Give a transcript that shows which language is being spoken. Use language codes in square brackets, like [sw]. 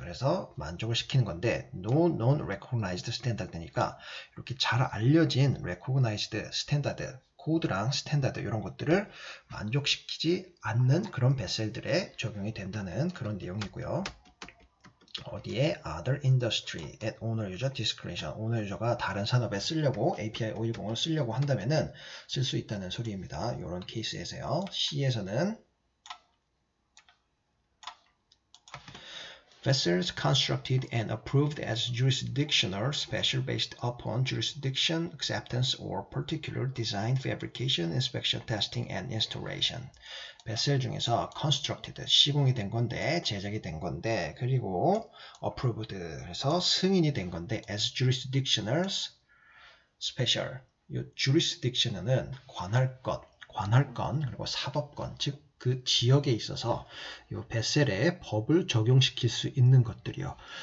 [ko] 그래서 만족을 시키는 건데 [en] no known recognized standard [ko] 니까 이렇게 잘 알려진 recognized standard 코드랑 스탠다드 이런 것들을 만족시키지 않는 그런 뱃셀들에 적용이 된다는 그런 내용이고요. 어디에 [en] other industry at owner user discretion, [ko] owner user가 다른 산업에 쓰려고 API 510을 쓰려고 한다면은 쓸 수 있다는 소리입니다. 이런 케이스에서요. C에서는 [en] Vessels constructed and approved as jurisdictional special based upon jurisdiction, acceptance, or particular design, fabrication, inspection, testing, and installation. [ko] 뱃셀 중에서 constructed, 시공이 된 건데, 제작이 된 건데, 그리고 approved, 그래서 승인이 된 건데, as jurisdictional special. 이 jurisdiction은 관할권, 그리고 사법권, 즉 그 지역에 있어서 이 뱃셀에 법을 적용시킬 수 있는 것들이요.